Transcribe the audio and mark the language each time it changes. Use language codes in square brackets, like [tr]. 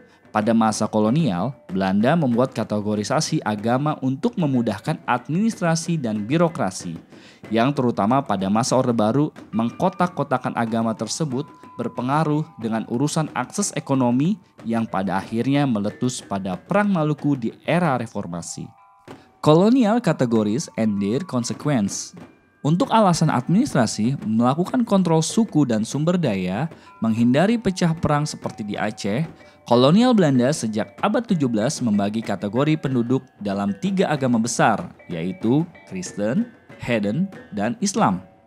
[id] Pada masa kolonial, Belanda membuat kategorisasi agama untuk memudahkan administrasi dan birokrasi, yang terutama pada masa Orde Baru mengkotak-kotakan agama tersebut berpengaruh dengan urusan akses ekonomi yang pada akhirnya meletus pada Perang Maluku di era reformasi. [en] Colonial categories and their consequence. [id] Untuk alasan administrasi, melakukan kontrol suku dan sumber daya, menghindari pecah perang seperti di Aceh, kolonial Belanda sejak abad 17 membagi kategori penduduk dalam 3 agama besar, yaitu Kristen, Heathen, dan Islam.